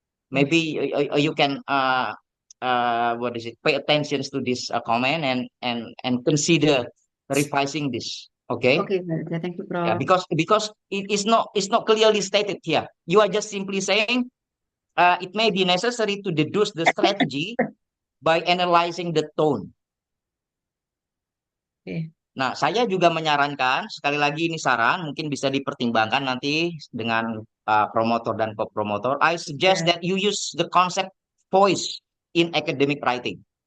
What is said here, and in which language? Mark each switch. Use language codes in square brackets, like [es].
[en] Maybe you can pay attention to this comment and consider revising this. Okay. Oke, thank you, Yeah, Prof. because it's not clearly stated here. You are just simply saying it may be necessary to deduce the strategy by analyzing the tone. [id] Oke. Nah, saya juga menyarankan, sekali lagi ini saran, mungkin bisa dipertimbangkan nanti dengan promotor dan co-promotor. [en] I suggest that you use the concept voice in academic writing.